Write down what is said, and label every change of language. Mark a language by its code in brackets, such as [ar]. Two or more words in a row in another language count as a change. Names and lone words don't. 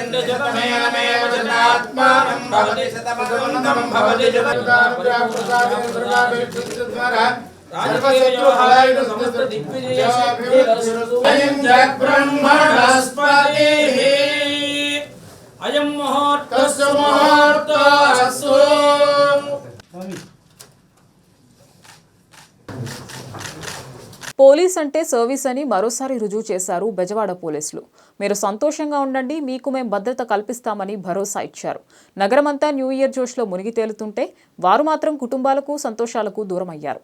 [sa] शतमेनमेव शतात्मानं भवति शतमन्तं भवति ब्रह्मणस्पतिः अयं मुहूर्तस्य मुहूर्तस्तु। [te] పోలీస్ అంటే సర్వీస్ అని మరోసారి రుజువు చేశారు బెజవాడ పోలీసులు. మీరు సంతోషంగా ఉండండి, మీకు మేం భద్రత కల్పిస్తామని భరోసా ఇచ్చారు. నగరమంతా న్యూ ఇయర్ జోష్లో మునిగి తేలుతుంటే వారు మాత్రం కుటుంబాలకు సంతోషాలకు దూరమయ్యారు.